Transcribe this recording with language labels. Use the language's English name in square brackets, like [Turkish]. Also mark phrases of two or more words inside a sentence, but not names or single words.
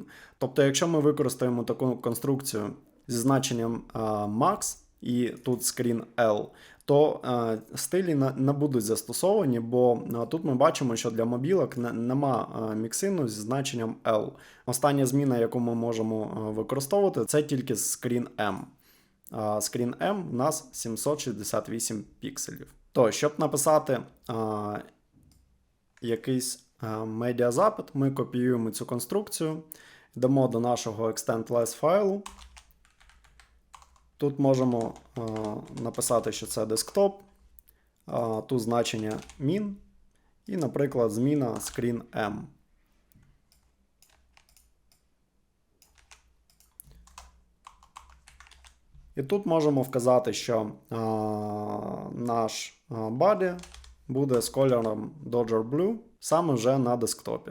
[Ukrainian] Тобто, якщо ми використаємо таку конструкцію зі значенням max і тут [English] screen L, [Ukrainian] то стилі не будуть застосовані, бо тут ми бачимо, що для мобілок нема міксину зі значенням L. Остання зміна, яку ми можемо використовувати, це тільки [English] screen M. Screen M [Ukrainian] у нас 768 пікселів. То, щоб написати якийсь медіазапит, ми копіюємо цю конструкцію, йдемо до нашого extend-less файлу. Тут можемо написати, що це десктоп, тут значення min і, наприклад, зміна [English] screen M. [Ukrainian] І тут можемо вказати, що наш body буде з кольором [English] Dodger Blue [Ukrainian] саме вже на десктопі.